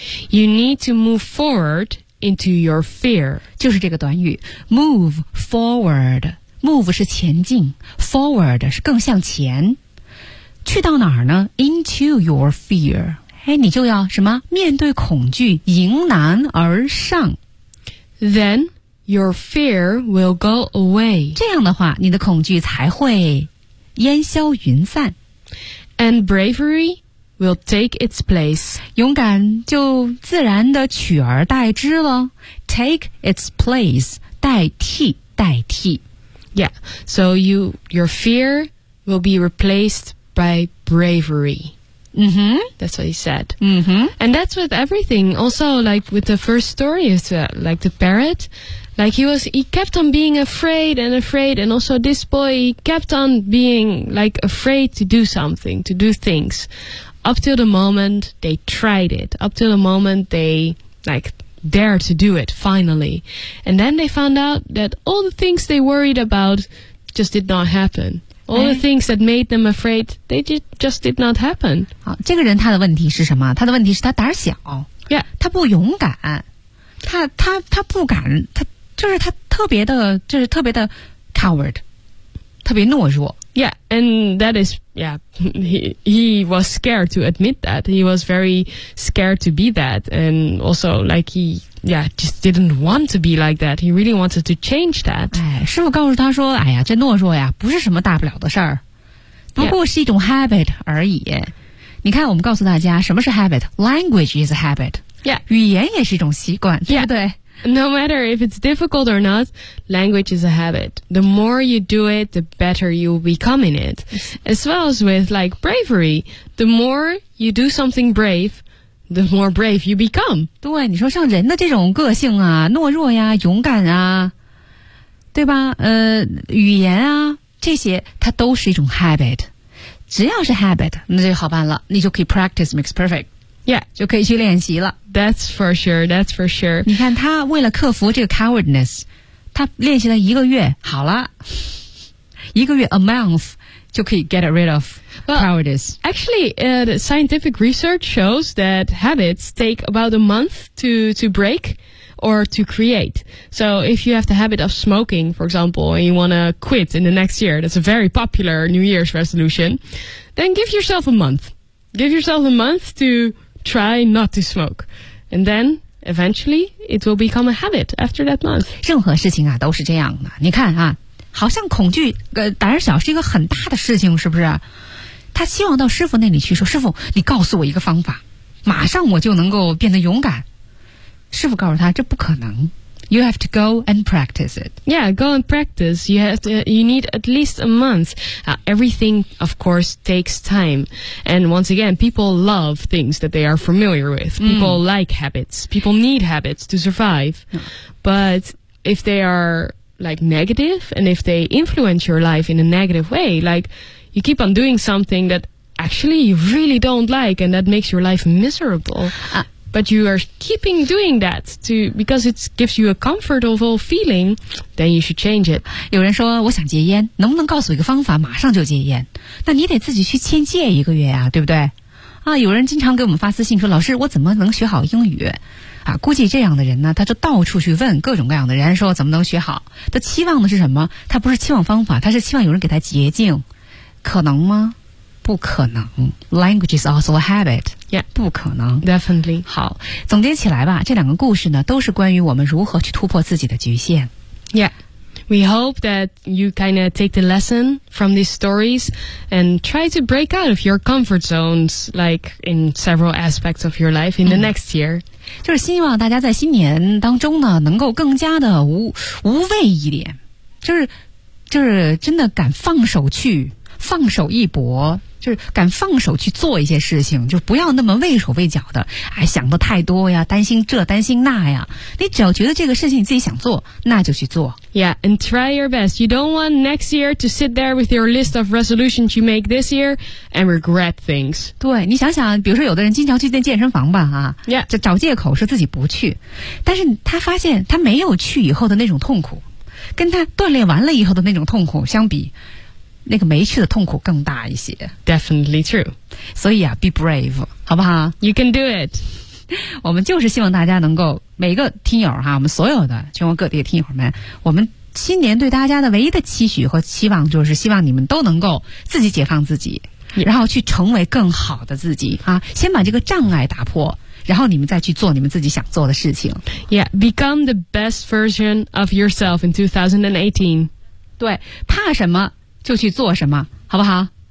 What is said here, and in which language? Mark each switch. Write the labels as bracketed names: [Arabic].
[English] You need to move forward into your fear. [Chinese] 就是这个短语 [English] move forward. [Chinese] Move 是前进， forward 是更向前。去到哪儿呢？ [English] Into your fear. [Chinese] 哎，你就要什么？面对恐惧，迎难而上。 [English] Then your fear will go away. [Chinese] 这样的话，你的恐惧才会烟消云散。 [English] And bravery will take its place. [Chinese] 勇敢就自然的取而代之了。 [English] Take its place, [Chinese] 代替代替。 [English] Yeah, so your fear will be replaced by bravery. Mm-hmm. That's what he said. Mm-hmm. And that's with everything. Also, like with the first story, like the parrot, like he kept on being afraid and afraid. And also this boy, he kept on being like afraid to do something, to do things. Up till the moment they tried it. Up till the moment they, like, dared to do it, finally. And then they found out that all the things they worried about just did not happen. All the things that made them afraid, they just did not happen. [Chinese] 好，这个人他的问题是什么？他的问题是他胆小。 [English] Yeah. [Chinese] 他不勇敢。他不敢。他就是他特别的，就是特别的 coward. 特别懦弱。 [English] Yeah, and that is, yeah, he was scared to admit that. He was very scared to be that. And also, like, he, yeah, just didn't want to be like that. He really wanted to change that. [Chinese] 哎，师傅告诉他说，哎呀，这懦弱呀，不是什么大不了的事儿，不过是一种 habit 而已。你看，我们告诉大家，什么是 habit? [English] Language is a habit. Yeah. [Chinese] 语言也是一种习惯，对不对？ [English] Yeah. No matter if it's difficult or not, language is a habit. The more you do it, the better you become in it. As well as with, like, bravery. The more you do something brave, the more brave you become. [Chinese] 对，你说像人的这种个性啊，懦弱呀，勇敢啊，对吧？语言啊，这些它都是一种 habit. 只要是 habit, 那就好办了，你就可以 [English] practice makes perfect. Yeah, [Chinese] 就可以去练习了。 [English] That's for sure. That's for sure. [Chinese] 你看他为了克服这个 cowardness, 他练习了一个月，好了，一个月 [English] a month [Chinese] 就可以 [English] get rid of cowardice. Well, actually, scientific research shows that habits take about a month to break or to create. So if you have the habit of smoking, for example, and you want to quit in the next year, that's a very popular New Year's resolution. Then give yourself a month. Give yourself a month to. Try not to smoke. And then, eventually, it will become a habit after that month. [Chinese] 任何事情啊都是这样的。你看啊，好像恐惧胆小是一个很大的事情，是不是？他希望到师父那里去说，师父，你告诉我一个方法，马上我就能够变得勇敢。师父告诉他，这不可能。 [English] You have to go and practice it. Yeah, go and practice. You need at least a month. Everything, of course, takes time. And once again, people love things that they are familiar with. People like habits. People need habits to survive. But if they are, like, negative, and if they influence your life in a negative way, like, you keep on doing something that actually you really don't like, and that makes your life miserable. But you are keeping doing that to, because it gives you a comfortable feeling, then you should change it. [Chinese] 有人说我想戒烟，能不能告诉我一个方法马上就戒烟？那你得自己去先戒一个月啊，对不对？啊，有人经常给我们发私信说，老师，我怎么能学好英语？啊，估计这样的人呢，他就到处去问各种各样的人，说怎么能学好？他期望的是什么？他不是期望方法，他是期望有人给他捷径，可能吗？不可能。 [English] Language is also a habit. Yeah. [Chinese] 不可能。 [English] Definitely. [Chinese] 好，总结起来吧，这两个故事呢都是关于我们如何去突破自己的局限。 [English] Yeah. We hope that you kind of take the lesson from these stories and try to break out of your comfort zones, like in several aspects of your life in the next year. [Chinese] 就是希望大家在新年当中呢能够更加的无畏一点，就是真的敢放手去放手一搏，就是敢放手去做一些事情，就不要那么畏手畏脚的，哎，想的太多呀，担心这担心那呀。你只要觉得这个事情你自己想做，那就去做。 [English] Yeah, and try your best. You don't want next year to sit there with your list of resolutions you make this year and regret things. [Chinese] 对，你想想，比如说有的人经常去健身房吧，啊， [English] yeah. [Chinese] 就找借口说自己不去，但是他发现他没有去以后的那种痛苦，跟他锻炼完了以后的那种痛苦相比。那个没去的痛苦更大一些。 [English] Definitely true. [Chinese] 所以啊 [English] be brave, [Chinese] 好不好 [English] ?You can do it. [Chinese] 我们就是希望大家能够每个听友哈，我们所有的全国各地的听友们，我们新年对大家的唯一的期许和期望就是希望你们都能够自己解放自己、yeah. 然后去成为更好的自己啊，先把这个障碍打破，然后你们再去做你们自己想做的事情。 [English] Yeah, become the best version of yourself in 2018. [Chinese] 对，怕什么就去做什么，好不好